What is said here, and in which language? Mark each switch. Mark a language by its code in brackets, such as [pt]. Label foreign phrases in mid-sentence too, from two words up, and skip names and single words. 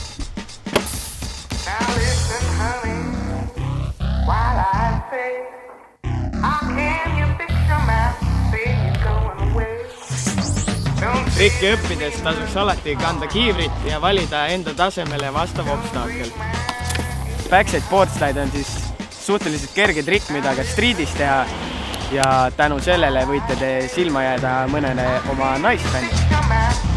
[et] Trikki õppides tasuks alati kanda kiivrit ja valida enda tasemele vastav obstaakel. [en] Backside board slide [et] on siis suhteliselt kerge trikk, mida ka streetis teha. Ja tänu sellele võite te silma jääda mõnele oma naisfännile.